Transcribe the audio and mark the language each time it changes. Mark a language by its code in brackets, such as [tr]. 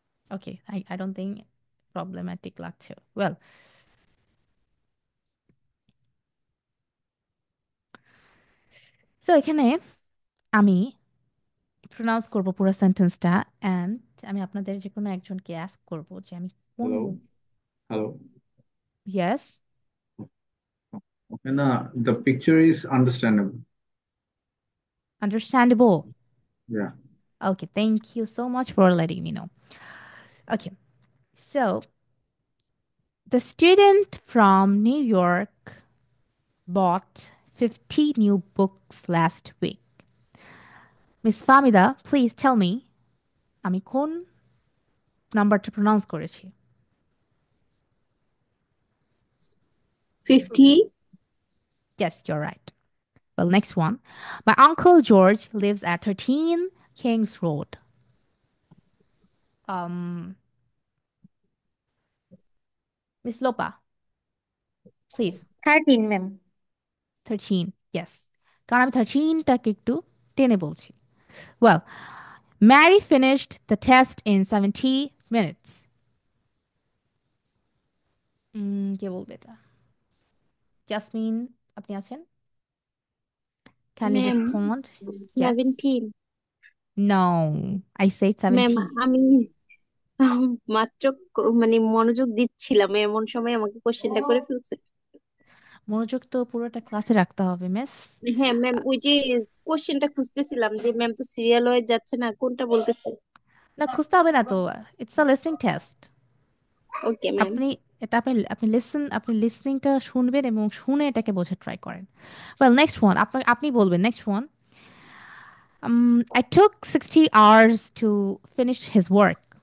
[bn] Okay, [en] I don't think [bn] problematic লাগছে। Well, so এখানে আমি প্রোনাউন্স করব পুরো সেন্টেন্সটা, অ্যান্ড আমি আপনাদের যে কোনো একজনকে অ্যাস্ক করব যে আমি কোন। [en] Hello, hello. Yes, Okay, no, the picture is understandable. Understandable. Yeah. Okay, thank you so much for letting me know. Okay, so the student from New York bought 50 new books last week. Miss Famida, please tell me [bn] আমি কোন নাম্বারটা pronounce করেছি? [en] 50, Yes, you're right. Well, next one. My uncle George lives at 13 Kings Road. Um, Miss Lopa, please. 13 ma'am. [bn] 13, yes. কারণ আমি 13টাকে একটু টেনে বলছি. [en] Well, Mary finished the test in 70 minutes. [bn] কে বলবে এটা? Jasmine, আপনি আছেন? [en] Can you ma'am respond? Yes. 17। No, I said ma'am 70. [bn] আমি মাত্র মানে মনোযোগ দিচ্ছিলাম, এমন সময় আমাকে কোশ্চেনটা করে ফেলছে। মনোযোগ তো পুরোটা ক্লাসে রাখতে হবে, মিস। হ্যাঁ ম্যাম, ওই যে কোশ্চেনটা খুঁজতেছিলাম যে ম্যাম তো সিরিয়াল ওয়াইজ যাচ্ছে না, কোনটা বলতেছে। না, খুঁজতে হবে না তো। [en] It's a listening test. [bn] Okay ma'am. আপনি এটা আপনি লিসনিংটা শুনবেন এবং শুনে এটাকে বোঝার ট্রাই করেন। ওয়েল, নেক্সট ওয়ান আপনি বলবেন। [en] Next one, I took 60 hours to finish his work.